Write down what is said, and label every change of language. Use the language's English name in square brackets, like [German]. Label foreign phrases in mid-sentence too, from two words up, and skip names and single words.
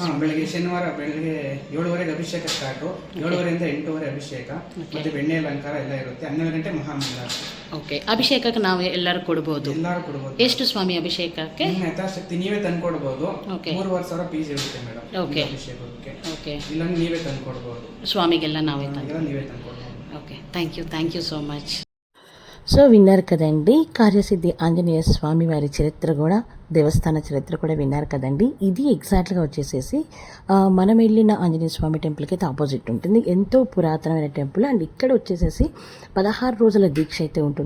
[Kannada] ಬೆಳಗ್ಗೆ ಶನಿವಾರ ಬೆಳಗ್ಗೆ 7:30ಗೆ ಅಭಿಷೇಕ ಸ್ಟಾರ್ಟ್. 7:30ರಿಂದ 8:30 ಅಭಿಷೇಕ ಮತ್ತೆ ಬೆಣ್ಣೆ ಅಲಂಕಾರ ಎಲ್ಲ ಇರುತ್ತೆ. 12 ಗಂಟೆ ಮಹಾಮಂಗಳಾರತಿ. ಓಕೆ, ಅಭಿಷೇಕಕ್ಕೆ ನಾವು ಎಲ್ಲರೂ ಕೊಡಬಹುದು? ಎಲ್ಲರೂ ಕೊಡಬಹುದು. ಎಷ್ಟು ಸ್ವಾಮಿ ಅಭಿಷೇಕಕ್ಕೆ? ನಿಮ್ಮ ಯಥಾಶಕ್ತಿ ನೀವೇ ತಂದು ಕೊಡಬಹುದು. 3,500 ಫೀಸ್ ಇರುತ್ತೆ ಮೇಡಮ್ ಓಕೆ. ಅಭಿಷೇಕಕ್ಕೆ. ಓಕೆ ಓಕೆ ಇಲ್ಲ ನೀವೇ ತಂದು ಕೊಡ್ಬೋದು, ಸ್ವಾಮಿಗೆಲ್ಲ ನಾವೇ ತಂದು. ಇಲ್ಲ ನೀವೇ ತಂದು ಕೊಡ್ಬೋದು. [English] okay, thank you so much. [Telugu] సో విన్నారు కదండి, కార్యసిద్ధి ఆంజనేయ స్వామి వారి చరిత్ర కూడా, దేవస్థాన చరిత్ర కూడా విన్నారు కదండి. ఇది ఎగ్జాక్ట్గా వచ్చేసేసి మనం వెళ్ళిన ఆంజనేయ స్వామి టెంపుల్కి అయితే ఆపోజిట్ ఉంటుంది. ఎంతో పురాతనమైన టెంపుల్. అండ్ ఇక్కడ వచ్చేసేసి 16 రోజుల దీక్ష అయితే ఉంటుంది.